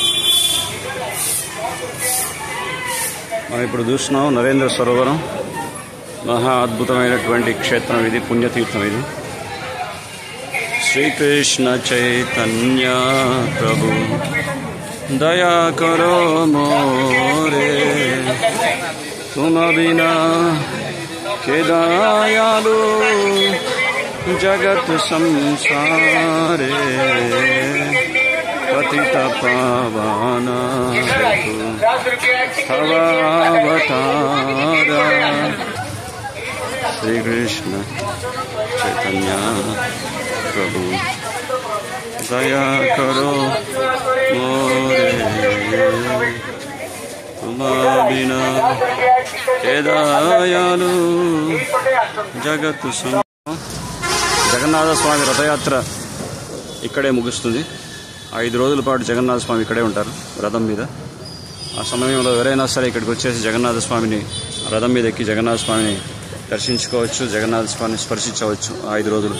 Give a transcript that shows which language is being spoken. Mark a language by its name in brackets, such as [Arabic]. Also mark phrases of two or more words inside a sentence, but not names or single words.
[Telugu] మనం ఇప్పుడు చూస్తున్నాం నరేంద్ర సరోవరం. మహా అద్భుతమైనటువంటి క్షేత్రం ఇది, పుణ్యతీర్థం ఇది. [Bangla] শ্রীকৃষ্ণ চৈতন্য প্রভু দয়া করো মোরে তুম বিনা কে দয়ালু জগত সংসারে পতিত পাবন অবতারা শ্রী কৃষ্ণ চৈতন্য প্রভু দয়া করো মোরে বিনা কেদায়ালু জগত্তু. [Telugu] జగన్నాథ స్వామి రథయాత్ర ఇక్కడే ముగుస్తుంది. 5 రోజుల పాటు జగన్నాథ స్వామి ఇక్కడే ఉంటారు రథం మీద. ఆ సమయంలో ఎవరైనా సరే ఇక్కడికి వచ్చేసి జగన్నాథ స్వామిని రథం మీద ఎక్కి జగన్నాథ స్వామిని దర్శించుకోవచ్చు, జగన్నాథ స్వామిని స్పర్శించవచ్చు 5 రోజులు.